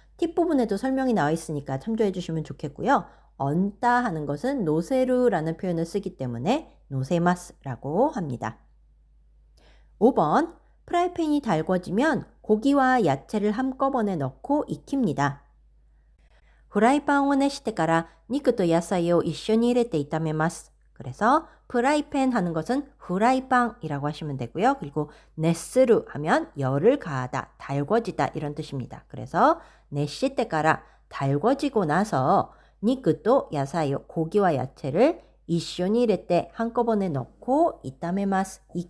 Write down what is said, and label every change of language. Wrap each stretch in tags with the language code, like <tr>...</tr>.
<ko>팁부분에도 설명이 나와 있으니까 참조해 주시면 좋겠고요. 얹다 하는 것은 노세르라는 표현을 쓰기 때문에 노세마스라고 합니다. 5번, 프라이팬이 달궈지면 고기와 야채를 한꺼번에 넣고 익힙니다.</ko> <ja>フライパンを熱してから肉と野菜を一緒に入れて炒めます.</ja> <ko>그래서 프라이팬 하는 것은 후라이빵이라고 하시면 되고요. 그리고 네스루 하면 열을 가하다, 달궈지다 이런 뜻입니다. 그래서 네시테까라 달궈지고 나서 니크또 야사요 고기와 야채를 이쇼니 이레때 한꺼번에 넣고 이따메마스</ko>